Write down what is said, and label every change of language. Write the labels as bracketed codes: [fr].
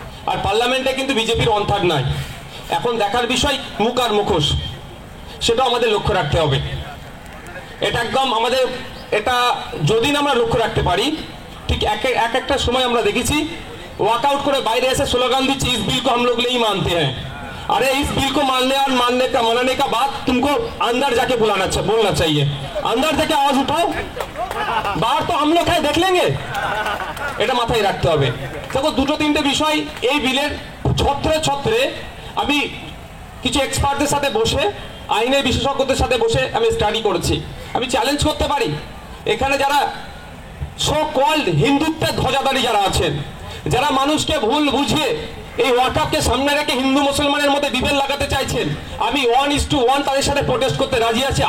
[bn] আর পার্লামেন্টে কিন্তু বিজেপির ওয়ান থার্ড নাই। এখন দেখার বিষয় মুখ আর মুখোশ, সেটা আমাদের লক্ষ্য রাখতে হবে। এটা একদম আমাদের, এটা যদি না আমরা লক্ষ্য রাখতে পারি, ঠিক একটা সময় আমরা দেখেছি ওয়াকআউট করে বাইরে এসে স্লোগাन দিচ্ছি [hi] इस बिल को हम लोग नहीं मानते हैं। अरे इस बिल को मानने का बाद तुमको अंदर जाके बोलना चाहिए। अंदर जाके आवाज उठाओ, बाहर तो हम लोग है देख लेंगे। [bn] এটা মাথায় রাখতে হবে। দেখো দুটো তিনটে বিষয় এই বিলের ছত্রে আমি কিছু এক্সপার্টদের সাথে বসে, আইনের বিশেষজ্ঞদের সাথে বসে আমি স্টাডি করেছি। আমি চ্যালেঞ্জ করতে পারি এখানে যারা সো কল্ড হিন্দুত্বের ধ্বজাধারী যারা আছেন, যারা মানুষকে ভুল বুঝিয়ে এই ওয়াকআপকে সামনে রেখে হিন্দু মুসলমানের মধ্যে বিভেদ লাগাতে চাইছেন, আমি 1:1 তাদের সাথে প্রোটেস্ট করতে রাজি আছি।